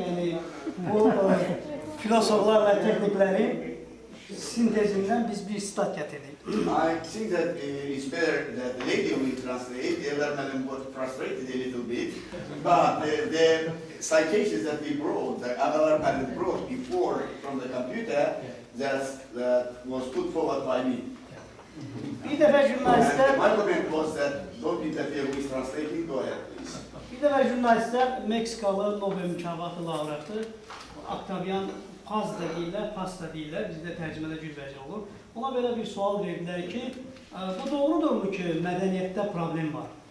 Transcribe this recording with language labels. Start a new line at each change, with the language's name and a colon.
Azerbaijani: Yəni bu filosoflar və texniklərin sintezindən biz bir stat gətirdik.
English: I think that it's better that the lady will translate. The other man was frustrated a little bit, but the citations that we brought, the other man brought before from the computer, that was put forward by me.
Azerbaijani: Bir dəfə jurnalistlər
English: And my comment was that don't interfere with translating. Go ahead, please.
Azerbaijani: Bir dəfə jurnalistlər Meksikalı Nobel mükafatı laureatı Octavian Paz da deyirlər, Paz da deyirlər, bizdə tərcümədə cürbəcə olur. Ona belə bir sual verdilər ki, bu doğrudurmu ki, mədəniyyətdə problem var?